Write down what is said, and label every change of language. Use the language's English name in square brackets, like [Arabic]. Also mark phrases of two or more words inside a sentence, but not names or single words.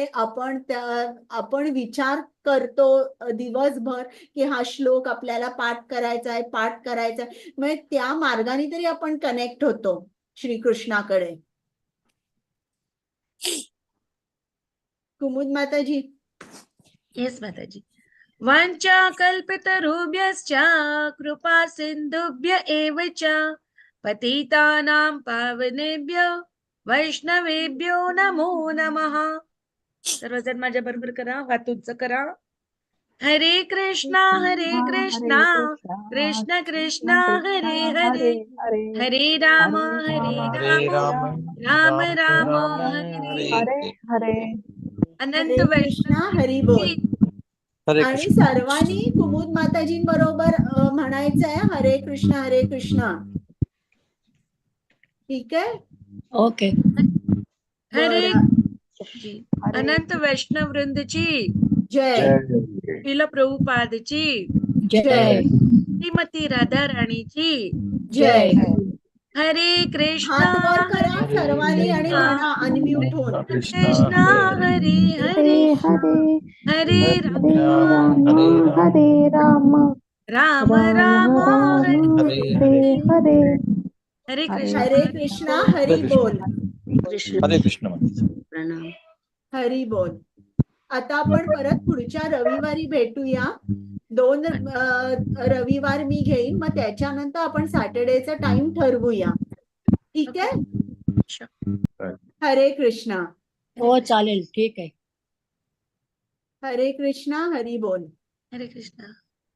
[Marathi] आपण विचार करतो दिवसभर की हा श्लोक आपल्याला पाठ करायचा आहे, म्हणजे त्या मार्गाने तरी आपण कनेक्ट होतो श्रीकृष्णाकडे. कुमुद माताजी. येस माताजी. [Sanskrit] वाञ्छा कल्पतरुभ्यश्च कृपा सिन्धुभ्य एव च पतितानां पावनेभ्यो वैष्णवेभ्यो नमो नमः. [Marathi] सर्वजण माझ्या बरोबर करा, वातुंच करा. [Sanskrit] हरे कृष्णा कृष्ण कृष्ण हरे हरे, हरे राम राम राम हरे हरे. [Marathi] अनंत कृष्णा हरी बोल. आणि सर्वांनी कुमुद माताजींबरोबर म्हणायचं आहे हरे कृष्ण. ठीक आहे, ओके. हरे अनंत वैष्णव वृंदची जय. श्रील प्रभुपादची जय. श्रीमती राधा राणीची जय. हरे कृष्ण हात वर करा सर्वांनी आणि म्हणा अनम्यूट होऊन. [Sanskrit] कृष्ण हरे हरे हरे राम राम राम हरे हरे कृष्ण. [Marathi] हरे कृष्णा हरी बोल. हरे कृष्ण. प्रणाम. हरी बोल. आता आपण परत पुढच्या रविवारी भेटूया. 2 रविवार मी घेईन, मग त्याच्यानंतर आपण सॅटर्डेचा टाइम ठरवूया. ठीक आहे. हरे कृष्णा. हो चालेल, ठीक आहे. हरे कृष्णा हरी बोल. हरे कृष्ण.